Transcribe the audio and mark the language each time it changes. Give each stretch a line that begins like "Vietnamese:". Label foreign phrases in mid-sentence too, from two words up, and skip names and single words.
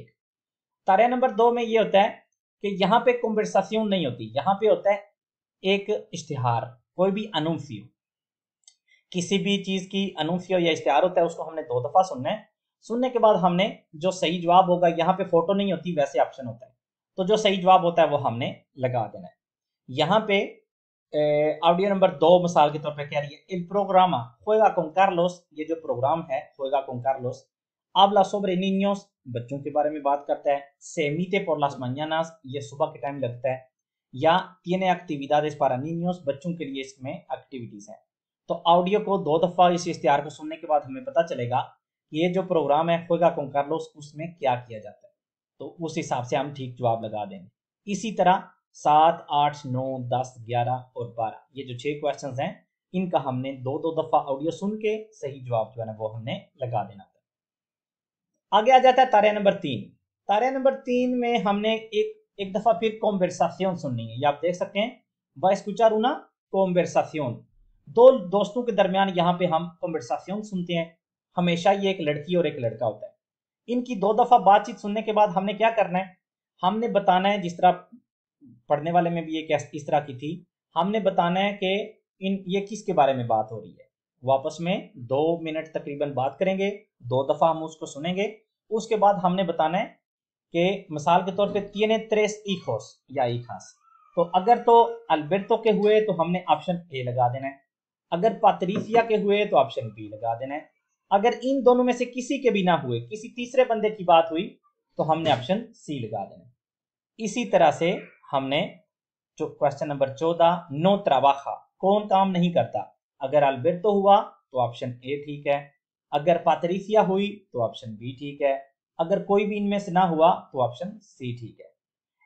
Urdu: تارا نمبر 2 میں یہ ہوتا ہے کہ یہاں پہ کنورسیشن نہیں ہوتی، یہاں پہ ہوتا ہے ایک اشتہار، کوئی بھی انونسیو، کسی بھی چیز کی انونسیو یا اشتہار ہوتا ہے، اس کو ہم نے 2 دفعہ سننا ہے. سننے کے بعد ہم نے جو صحیح جواب ہوگا، یہاں پہ فوٹو نہیں ہوتی ویسے آپشن ہوتا ہے، تو جو صحیح جواب ہوتا ہے وہ ہم نے لگا دینا ہے. یہاں پہ آڈیو نمبر 2 مثال کے طور پہ کہہ رہی ہے
Spanish: el programa
Urdu: juega con Carlos। یہ جو پروگرام ہے juega con Carlos
Spanish: habla sobre niños,
Urdu: بچوں کے بارے میں بات کرتا ہے.
Spanish: se emite por las mañanas,
Urdu: یہ صبح کے ٹائم لگتا ہے.
Spanish: या tiene actividades para niños,
Urdu: بچوں کے لیے اس میں ایکٹیویٹیز ہے. تو آڈیو کو 2 دفعہ اس اشتہار کو سننے کے بعد ہمیں پتا چلے گا یہ جو پروگرام ہے juega con Carlos اس میں کیا کیا جاتا ہے. تو اس حساب سے ہم ٹھیک جواب لگا دیں گے۔ اسی طرح 7 8 9 10 11 اور 12 یہ جو 6 کوئسچن ہیں ان کا ہم نے 2 دفعہ آڈیو سن کے صحیح جواب جو ہے نا وہ ہم نے لگا دینا تھا. آگے آ جاتا ہے تارا نمبر 3. تارا نمبر 3 میں ہم نے ایک دفعہ پھر کنورسیشن سننی ہے. یہ آپ دیکھ سکتے ہیں
Spanish: va escuchar una conversación,
Urdu: 2 دوستوں کے درمیان یہاں پہ ہم کنورسیشن سنتے ہیں. ہمیشہ یہ ایک لڑکی اور ایک لڑکا ہوتا ہے۔ ان کی 2 دفعہ بات چیت سننے کے بعد ہم نے کیا کرنا ہے، ہم نے بتانا ہے، جس طرح پڑھنے والے میں بھی یہ اس طرح کی تھی، ہم نے بتانا ہے کہ یہ کس کے بارے میں بات ہو رہی ہے. واپس میں 2 منٹ تقریباً بات کریں گے، 2 دفعہ ہم اس کو سنیں گے. اس کے بعد ہم نے بتانا ہے کہ مثال کے طور پہ
Spanish: tiene 3 hijos
Urdu: या hijas। تو اگر تو البرٹو کے ہوئے تو ہم نے آپشن اے لگا دینا ہے، اگر پاتریسیا کے ہوئے تو آپشن بی لگا دینا ہے، اگر ان دونوں میں سے کسی کے بھی نہ ہوئے، کسی تیسرے بندے کی بات ہوئی تو ہم نے آپشن سی لگا دینا ہے. اسی طرح سے ہم نے جو کوئسچن نمبر 14
Spanish: no trabaja,
Urdu: کون کام نہیں کرتا، اگر البرٹو ہوا تو آپشن اے ٹھیک ہے، اگر پاتریسیا ہوئی تو آپشن بی ٹھیک ہے، اگر کوئی بھی ان میں سے نہ ہوا تو آپشن سی ٹھیک ہے.